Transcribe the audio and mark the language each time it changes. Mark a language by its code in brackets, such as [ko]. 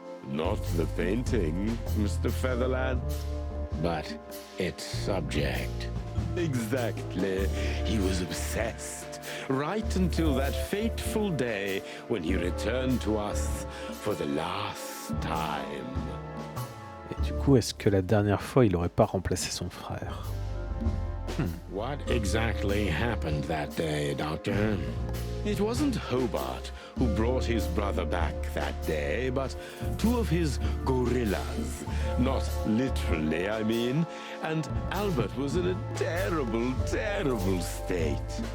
[en] Not the painting, Mr. Featherland. But its subject. Exactly. He was obsessed. Right until that fateful day when he returned to us for the last time. [fr] Et du coup, est-ce que la dernière fois, il n'aurait pas remplacé son frère? [en] What exactly happened that day, Doctor? It wasn't Hobart who brought his brother back that day, but two of his gorillas. Not literally, I mean. And Albert was in a terrible, terrible state.